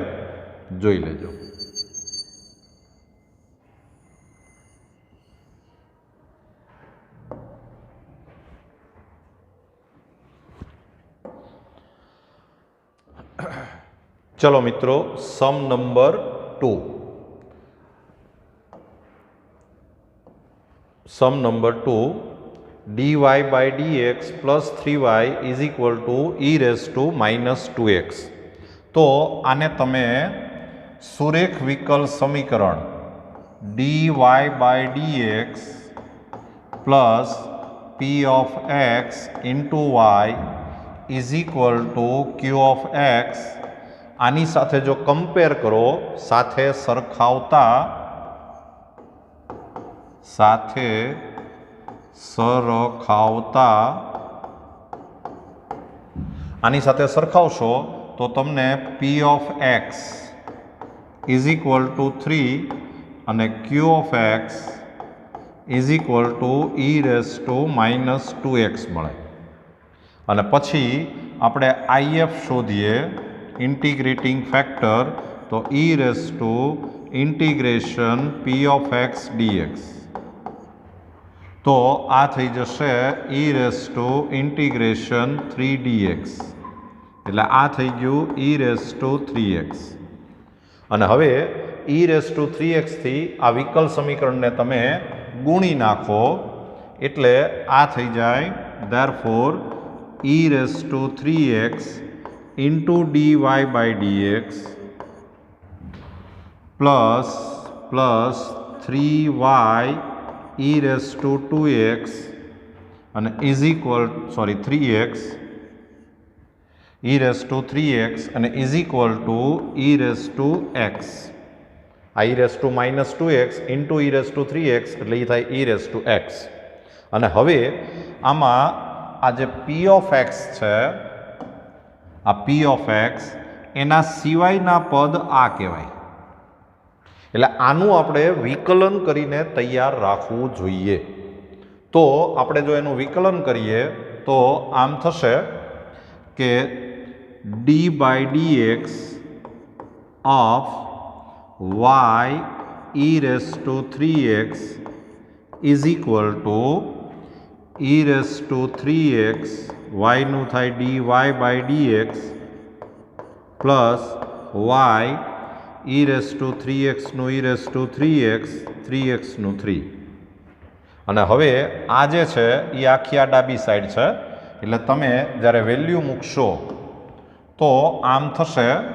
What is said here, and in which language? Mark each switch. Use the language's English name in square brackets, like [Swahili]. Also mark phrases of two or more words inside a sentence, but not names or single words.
[Gujarati] જોઈ લેજો. ચલો મિત્રો, [English] sum number 2. sum number 2, dy by dx plus 3y is equal to e⁻²x. [Gujarati] તો આને તમે સુરેખ વિકલ સમીકરણ [English] dy by dx plus p of x into y is equal to q of x [Gujarati] આની સાથે જો કમ્પેર કરો, સાથે સરખાવતા આની સાથે સરખાવશો તો તમને [English] p of x is equal to 3 અને q of x is equal to e⁻²x મળે. [Gujarati] અને પછી આપણે if શોધીએ, [English] integrating factor, [Gujarati] તો e⁻ [English] p of x dx. [Gujarati] તો આ થઈ જશે e⁻3dx. એટલે આ થઈ ગયું e⁻3x. અને હવે e⁻3x થી આ વિકલ સમીકરણને તમે ગુણી નાખો એટલે આ થઈ જાય therefore [English] e⁻3x into dy by dx plus 3y e⁻²x અને is equal 3x e⁻3x અને is equal to e⁻x. [Gujarati] આ [English] e⁻²x into e⁻3x [Gujarati] એટલે એ થાય e⁻x. અને હવે આમાં આ જે [English] p of x [Gujarati] છે, આ [English] p of x [Gujarati] એના સિવાયના પદ આ કહેવાય. એટલે આનું આપણે વિકલન કરીને તૈયાર રાખવું જોઈએ. તો આપણે જો એનું વિકલન કરીએ તો આમ થશે કે [English] d by dx of y e⁻3x is equal to e⁻3x y [Gujarati] નું થાય [English] dy by dx પ્લસ y e⁻3x નું e⁻3x 3x નું 3. [Gujarati] અને હવે આ જે છે એ આખી આ ડાબી સાઈડ છે એટલે તમે જ્યારે વેલ્યુ મૂકશો તો આમ થશે